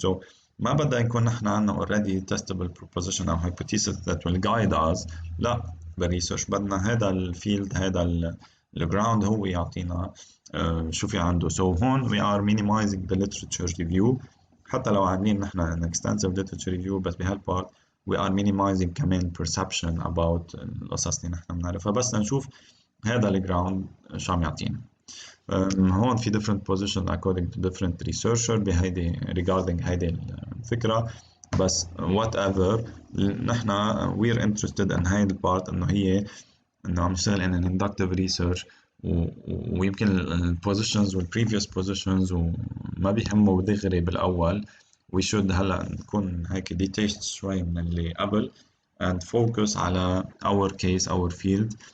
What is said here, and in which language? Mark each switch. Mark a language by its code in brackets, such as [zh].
[en] So [ar] ما بدنا نكون نحن عندنا [en] already testable proposition أو hypothesis that will guide us. [ar] لا بالريسيرش بدنا هذا الفيلد هذا الجراوند هو يعطينا شو في عنده. So هون [en] we are minimizing the literature review [ar] حتى لو عاملين نحن [en] an extensive literature review [ar] بس بهالبارت [en] we are minimizing [ar] كمان [en] perception about [ar] القصص اللي نحن بنعرفها بس نشوف هذا الجراوند شو عم يعطينا. هون في [en] different positions according to different researcher [ar] بهيدي regarding هيدي الفكرة بس whatever نحن [en] we're interested in [ar] هيدي البارت إنه هي إنه عم نشتغل [en] in an inductive research [ar] ويمكن ال positions وال previous positions وما بيهموا دغري بالأول. [en] we should [ar] هلا نكون هيك [en] detached [ar] شوي من اللي قبل [en] and focus على our case our field.